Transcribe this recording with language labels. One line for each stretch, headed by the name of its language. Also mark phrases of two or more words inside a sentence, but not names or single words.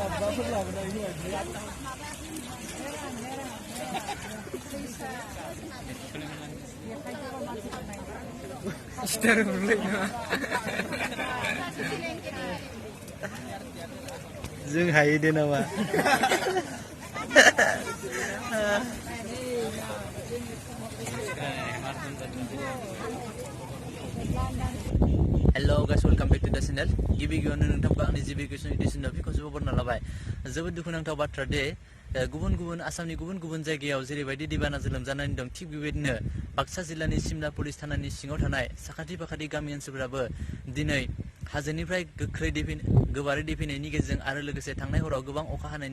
Bodo: Star जों हायो दे नामा
English: hello guys welcome back to the channel
Bodo: गिबि गिबियावनो नोंथांखौ आंनि जिबि कुइसन एडिशनाव फिनखनसे बरना लाबाय जोबोद दुखुनांथाव बाथ्रा दे गुबुन गुबुन आसामनि गुबुन गुबुन जायगायाव जेरैबायदि दैबानाजों लोमजानानै दं थिग बेबायदिनो बाक्सा जिल्लानि सिमला पुलिस थानानि सिङाव थानाय साखाथि फाखाथि गामि ओनसोलफोराबो दिनै हाजोनिफ्राय गोबारै दै फैनायनि गेजेरजों आरो लोगोसे थांनाय हराव गोबां अखा